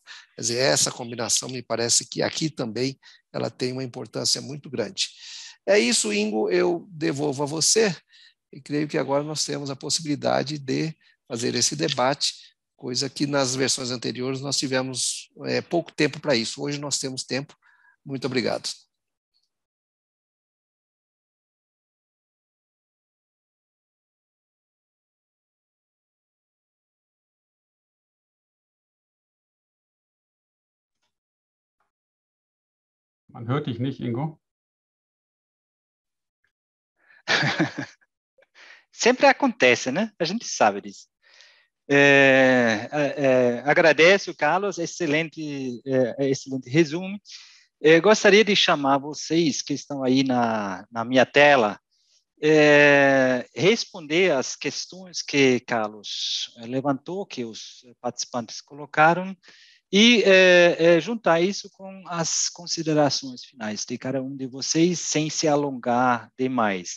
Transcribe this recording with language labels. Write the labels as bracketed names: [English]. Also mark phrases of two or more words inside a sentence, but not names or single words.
[Portuguese] Quer dizer, essa combinação me parece que aqui também ela tem uma importância muito grande. É isso, Ingo, eu devolvo a você e creio que agora nós temos a possibilidade de fazer esse debate, coisa que nas versões anteriores nós tivemos pouco tempo para isso. Hoje nós temos tempo. Muito obrigado. [German] Man hört dich nicht, Ingo. [Portuguese] Sempre acontece, né? A gente sabe disso. Agradeço, Carlos, excelente resumo. Gostaria de chamar vocês que estão aí na minha tela, responder às questões que Carlos levantou, que os participantes colocaram, e juntar isso com as considerações finais de cada um de vocês, sem se alongar demais.